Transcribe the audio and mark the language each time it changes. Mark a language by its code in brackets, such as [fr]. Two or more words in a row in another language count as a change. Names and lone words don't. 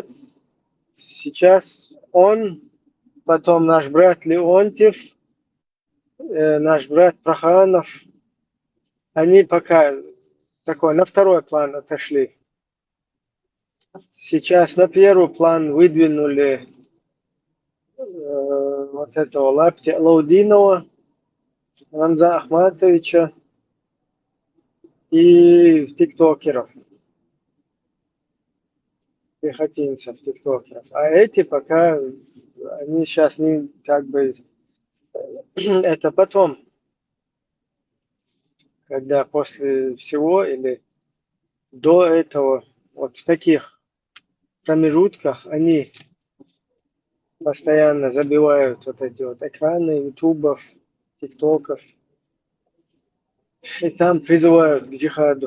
[ru] Сейчас он, потом наш брат Леонтьев, наш брат Проханов, они пока такой на второй план отошли. Сейчас на первый план выдвинули вот этого Лапти Лаудинова, Рамза Ахматовича и тиктокеров, пехотинцев, тиктокеров. А эти пока, они сейчас не как бы, это потом, когда после всего или до этого, вот в таких промежутках они постоянно забивают вот эти вот экраны ютубов, тиктоков, и там призывают к джихаду.